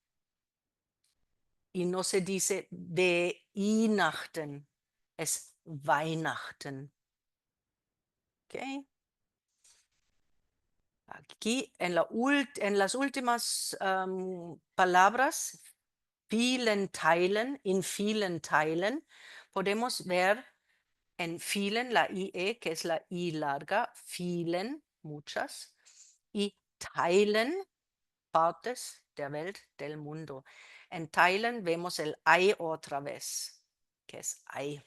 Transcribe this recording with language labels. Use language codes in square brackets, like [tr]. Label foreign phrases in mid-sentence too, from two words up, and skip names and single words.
[es] Y no se dice de Weihnachten, es Weihnachten. ¿Ok? Aquí en las últimas palabras, [de] in vielen Teilen, [es] podemos ver en vielen la IE, que es la I larga, vielen, muchas, y Teilen, partes [de] der Welt, [es] del mundo. En Teilen vemos el I otra vez, que es I.